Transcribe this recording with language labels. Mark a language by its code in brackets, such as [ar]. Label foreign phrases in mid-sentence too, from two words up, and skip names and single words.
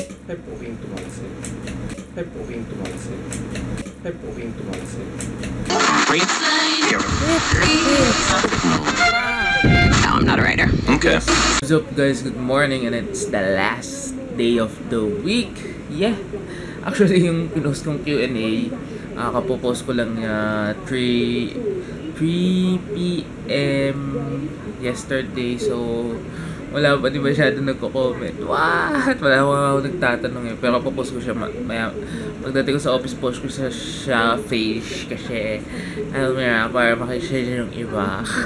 [tl] poking tumalsik. Poking tumalsik. Poking tumalsik. [en] No, I'm not a writer. Okay. What's up guys? Good morning and it's the last day of the week. Yeah. [tl] Actually yung pinost kong Q&A, kapopost ko lang 3 p.m. yesterday. So wala pa di masyado nagko-comment. [en] What? [tl] Wala ako nagtatanong eh. Pero popost ko siya maya. Pagdating ko sa office, post ko siya face kasi alam mo na, para makishare yung iba.